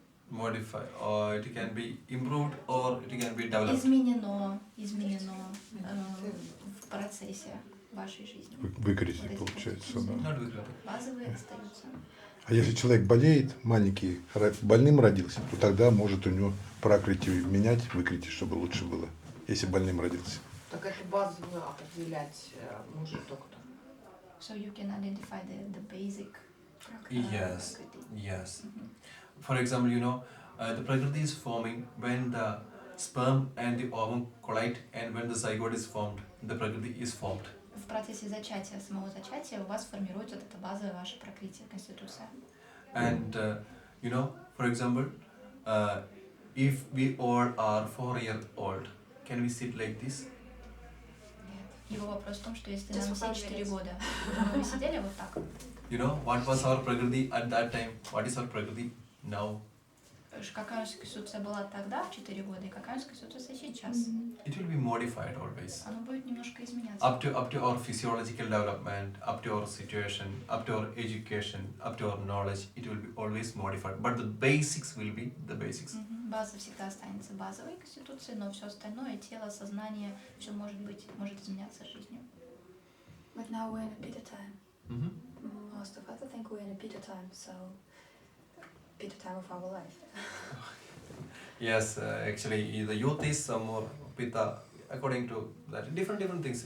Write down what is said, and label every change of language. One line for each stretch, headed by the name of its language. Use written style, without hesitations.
English: Modify, or it can be improved, or it can be developed.
Russian: изменено в процессе вашей жизни. Выкрутить получается, да.
English: Not wickedly.
Russian: Базовые остаются. А если человек болеет, маленький, больным родился, то тогда может у него пракритию менять, выкрутить, чтобы лучше было, если больным родился. Так эту базовую определять может доктор.
English: So you can identify the basic. Yes, yes. For example, you know, the prakriti is forming when the sperm and the ovum collide, and when the zygote is formed, the prakriti is formed.
Russian: В процессе зачатия, самого зачатия у вас формируется вот эта базовая ваша пракрития, конституция.
English: And you know, for example, if we all are 4-year-old, can we sit like this?
Russian: Его вопрос в том, что если нам все 4 года, мы бы сидели вот так.
English: You know, what was our prakriti at that time? What is our prakriti now?
Russian: Какая у нас конституция была тогда, в 4 года, и какая у нас конституция сейчас?
English: It will be modified always.
Russian: Оно будет немножко изменяться.
English: Up to our physiological development, up to our situation, up to our education, up to our knowledge, it will be always modified. But the basics will be the basics.
Russian: База всегда останется базовой конституцией, но все остальное, тело, сознание, все может изменяться жизнью.
English: But now we're in a Pitta time. Mm-hmm. Most of us, I think we're in a Pitta time, so Pitta time of our life. Yes, actually, the youth is more pitta according to that. Different things.